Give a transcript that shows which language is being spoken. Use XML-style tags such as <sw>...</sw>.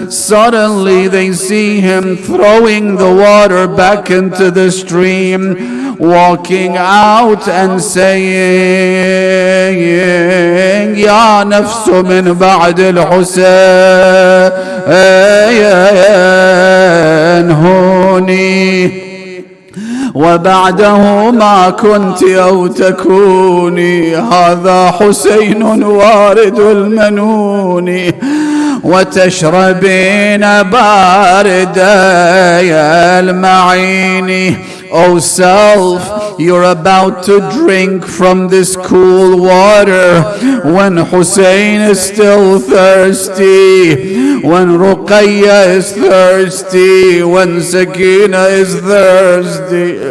<en>Suddenly they see him throwing the water back into the stream, walking out and saying,</en> <ar>Ya nafsu min ba'd al-Husain huni وبعده ما كنت أو تكوني. هذا حسين وارد المنون وتشربين بارد المعين.</ar> <en>O self, you're about to drink from this cool water when Husain is still thirsty, when Ruqayya is thirsty, when Sakina is thirsty.</en>